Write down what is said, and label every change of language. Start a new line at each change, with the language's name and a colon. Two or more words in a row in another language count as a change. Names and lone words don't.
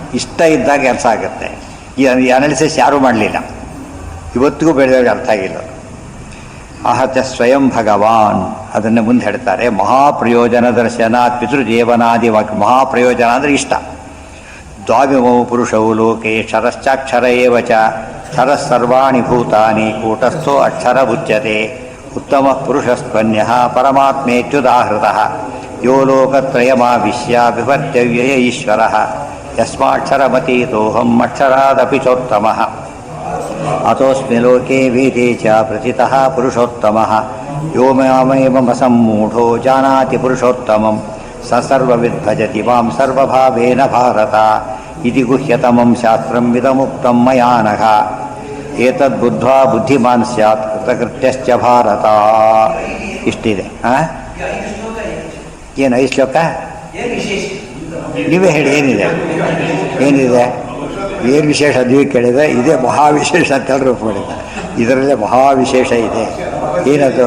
Kannada: ಇಷ್ಟ ಇದ್ದಾಗ ಕೆಲಸ ಆಗುತ್ತೆ. ಈ ಅನಾಲಿಸಿಸ್ ಯಾರೂ ಮಾಡಲಿಲ್ಲ, ಇವತ್ತಿಗೂ ಬೆಳೆದವ್ರಿಗೆ ಅರ್ಥ ಆಗಿಲ್ಲ. ಅಹತ ಸ್ವಯಂ ಭಗವಾನ್ ಅದನ್ನು ಮುಂದೆ ಹೇಳ್ತಾರೆ. ಮಹಾಪ್ರಯೋಜನ ದರ್ಶನ ಪಿತೃಜೀವನಾದಿ ವಾಕ್ಯ. ಮಹಾಪ್ರಯೋಜನ ಅಂದರೆ ಇಷ್ಟ.
Sanskrit: ದ್ವಾವಿಮೌ ಪುರುಷೌ ಲೋಕೆ ಕ್ಷರಶ್ಚಾಕ್ಷರ ಏವ ಚ ಕ್ಷರಃ ಸರ್ವಾಣಿ ಭೂತಾನಿ ಕೂಟಸ್ಥೋ ಅಕ್ಷರ ಉಚ್ಯತೆ. ಉತ್ತಮ ಪುರುಷಸ್ತ್ವನ್ಯ ಪರಮಾತ್ಮೇತ್ಯುದಾಹೃತಃ ಯೋ ಲೋಕತ್ರಯಮಾವಿಶ್ಯ ವಿಭರ್ತ್ಯವ್ಯಯ ಈಶ್ವರಃ ಯಸ್ಮಾಕ್ಷರಮತೀತೋಹಂ ಅಕ್ಷರಾದಪಿ ಚೋತ್ತಮಃ ಅತೋಸ್ಮಿ ಲೋಕೆ ವೇದೇ ಚ ಪ್ರಥಿತಃ ಪುರುಷೋತ್ತಮಃ ಯೋ ಮಾಮೇವಮಸಮ್ಮೂಢೋ ಜಾನಾತಿ ಪುರುಷೋತ್ತಮಂ ಸ ಸರ್ವವಿದ್ ಭಜತಿ ಮಾಂ ಸರ್ವಭಾವೇನ ಭಾರತ ಇತಿ ಗುಹ್ಯತಮಂ ಶಾಸ್ತ್ರಂ ವಿದಮುಕ್ತಂ ಮಯಾ ನಘ ಏತದ್ಬುದ್ಧ್ವಾ ಬುದ್ಧಿಮಾನ್ ಸ್ಯಾತ್ ಕೃತಕೃತ್ಯಶ್ಚ ಭಾರತ.
Kannada: ಇಷ್ಟಿದೆ. ಏನು 5 ಶ್ಲೋಕ? ನೀವೇ ಹೇಳಿ, ಏನಿದೆ ಏನು ವಿಶೇಷ? ನೀವು ಕೇಳಿದರೆ ಇದೇ ಮಹಾವಿಶೇಷ ಅಂತ ಎಲ್ಲರೂ ಮಾಡಿದ. ಇದರಲ್ಲೇ ಮಹಾವಿಶೇಷ ಇದೆ. ಏನದು?